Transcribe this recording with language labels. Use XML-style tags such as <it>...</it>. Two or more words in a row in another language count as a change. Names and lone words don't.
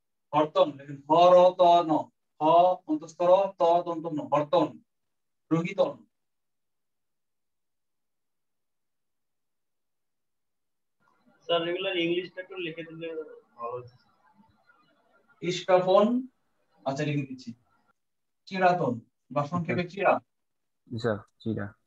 <bn>হরতন, হর ত ন, হ অন্তস্তর ত দন্ত ন, হরতন। রোহিতন, স্যার রেগুলার ইংলিশটা একটু লিখে দিলে ভালো হতো। ইস্কাপন, আচ্ছা লিখে দিচ্ছি। চিরাতন বা সংক্ষেপে চিরা। স্যার চিরা।</bn>